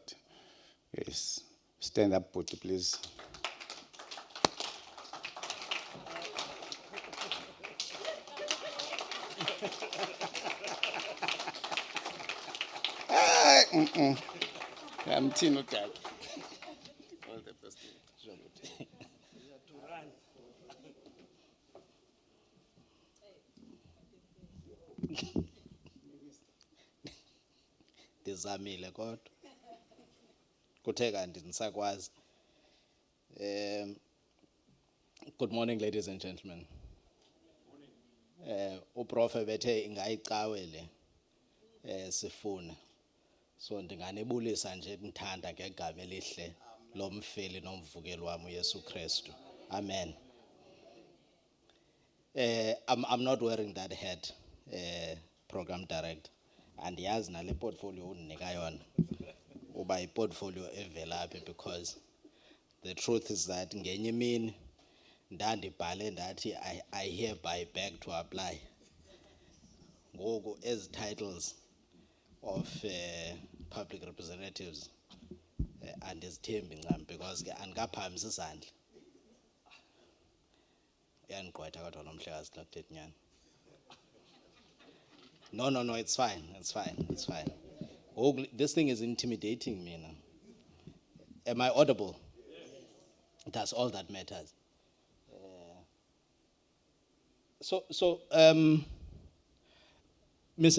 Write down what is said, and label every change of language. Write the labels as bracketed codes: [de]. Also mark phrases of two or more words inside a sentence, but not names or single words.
[en] Yes. Stand up, Puti, please. I'm Tino Tag. All the best. [xh] Ndizamile kodwa kuthe kanti ndisakwazi. [en] Good morning, ladies and gentlemen. [xh] Uprofe bethe ingayicawe le sifune, so ndinganebulisa nje ndithanda ngegama elihle lomfeli nomvukeli wami uYesu Kristu. [en] Amen. I'm not wearing that hat, program director. [xh] And yazi nale portfolio undinika yona uba iportfolio evelaphi, [en] because the truth is that [xh] ngenye imini ndandibhale ndathi [en] I hereby beg to apply. [xh] Ngoku [en] as titles of public representatives [xh] andizithembi ncam, because ke andikaphamisa isandla. Uyandigqwetha kodwa nomhlekazi xa kuthetha inyani. [en] No, it's fine. This thing is intimidating me now. Am I audible? Yes. That's all that matters. So, Mr.